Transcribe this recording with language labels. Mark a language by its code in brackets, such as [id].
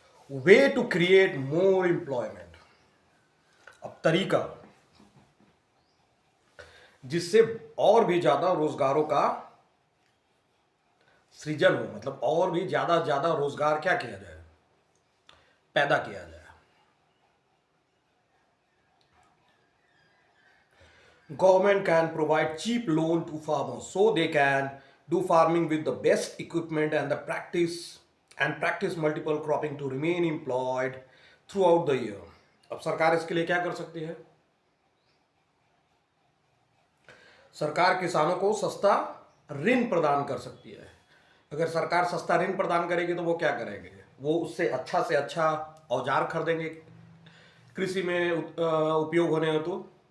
[en] way to create more employment, [hi] अब तरीका जिससे और भी ज्यादा रोजगारों का सृजन हो, मतलब और भी ज्यादा ज्यादा रोजगार क्या किया जाए, पैदा किया जाए। [en] Government can provide cheap loan to farmers so they can do farming with the best equipment and practice multiple cropping to remain employed throughout the year. [hi] अब सरकार इसके लिए क्या कर सकती है? सरकार किसानों को सस्ता ऋण प्रदान कर सकती है। अगर सरकार सस्ता ऋण प्रदान करेगी तो वो क्या करेंगे? वो उससे अच्छा औजार खरीदेंगे कृषि में उपयोग होने हेतु।